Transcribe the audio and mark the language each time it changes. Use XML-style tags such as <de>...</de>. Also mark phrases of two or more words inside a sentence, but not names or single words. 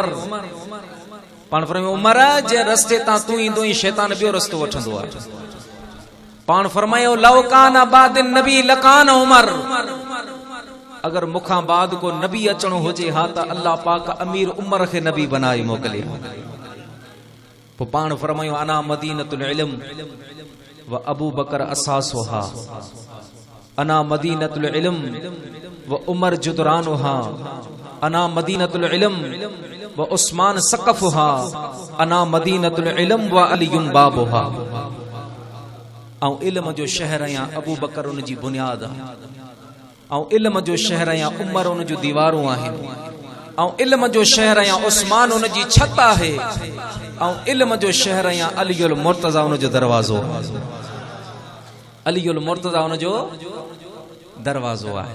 <sd>पाण फरमायो उमर जे रस्ते तां तू ईंदो ई शैतान ॿियो रस्तो वठंदो आहे। पाण फरमायो</sd> <ar>لو كان بعد نبي لكان عمر.</ar> <sd>अगर मुखां बाद को नबी अचणो हुजे हा त अल्लाह पाक अमीर उमर खे नबी बनाई मोकले। पोइ पाण फरमायो</sd> <ar>أنا مدينة العلم وأبو بكر أساسها. أنا مدينة العلم وعمر جدرانها. أنا مدينة العلم وعثمان سقفها. أنا مدينة العلم وعلي بابها.</ar> <sd>ऐं इल्म जो शहर या अबू बकर उन जी बुनियाद आहे, ऐं इल्म जो शहर या उमर उन जो दीवारूं आहिनि। ऐं इल्म जो शहर या उस्मान उन जी छत आहे ऐं इल्म जो शहर या अलीउल मुर्तज़ा उन जो दरवाज़ो अलीउल मुर्तज़ा उन जो दरवाज़ो आहे।</sd>